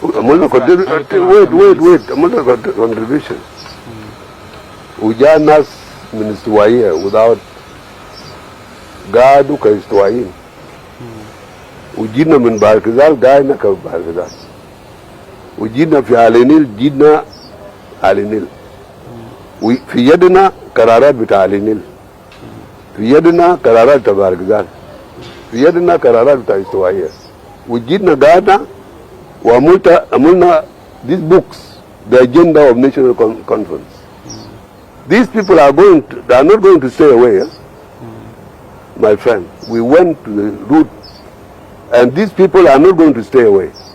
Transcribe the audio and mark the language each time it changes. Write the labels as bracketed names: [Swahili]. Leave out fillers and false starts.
[Arabic] عملنا wait عملنا contribution. وجاء ناس من استوائية [English] without [Arabic] قعدوا كاستوائيين. وجينا من باركزال قاعدنا كباركزال. وجينا في علينيل جينا علينيل. وفي يدنا قرارات بتاع علينيل. في يدنا قرارات بتاع باركزال. في يدنا قرارات بتاع استوائية. وجينا قاعدنا وعملنا [English] these books, the agenda of national conference. These people they are not going to stay away. My friend, we went to the route and these people are not going to stay away.